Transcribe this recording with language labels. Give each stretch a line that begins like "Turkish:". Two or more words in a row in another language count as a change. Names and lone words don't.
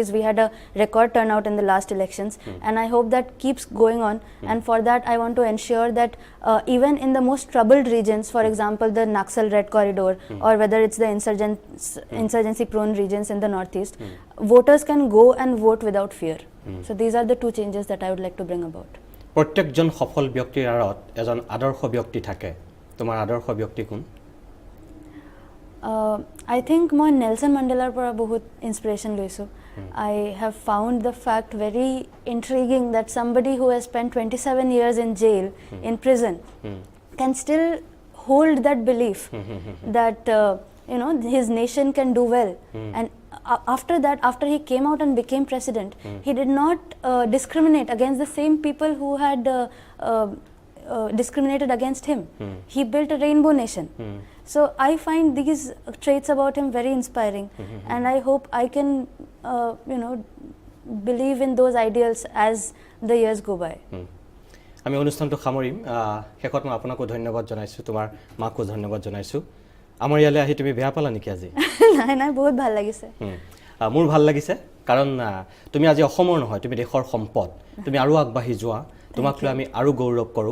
English: We had a record turnout in the last elections, and I hope that keeps going on. And for that, I want to ensure that even in the most troubled regions, for example, the Naxal Red Corridor, or whether it's the insurgency-prone regions in the northeast, voters can go and vote without fear. So these are the two changes that I would like to bring about.
Assamese: প্ৰত্যেকজন সফল ব্যক্তিৰ আঁৰত এজন আদৰ্শ ব্যক্তি থাকে। তোমাৰ আদৰ্শ ব্যক্তি কোন?
English: I think
Assamese: মই নেলসন মাণ্ডেলাৰ পৰা বহুত ইনস্পিৰেশ্যন লৈছোঁ.
English: I have found the fact very intriguing that somebody who has spent 27 years in jail, in prison, can still hold that belief that his nation can do well. And after that, after he came out and became president, he did not discriminate against the same people who had discriminated against him. He built a rainbow nation. So I find these traits about him very inspiring, and I hope I can believe in those ideals as the years go by.
Assamese: আমি অনুষ্ঠানটো সামৰিম। শেষত মই আপোনাকো ধন্যবাদ জনাইছোঁ, তোমাৰ মাকো ধন্যবাদ জনাইছোঁ। আমাৰ ইয়ালৈ আহি তুমি বেয়া পালা নেকি আজি? নাই, বহুত ভাল লাগিছে। মোৰ ভাল লাগিছে, কাৰণ তুমি আজি অসমৰ নহয়, তুমি দেশৰ সম্পদ। তুমি আৰু আগবাঢ়ি যোৱা, তোমাক লৈ আমি আৰু গৌৰৱ কৰোঁ।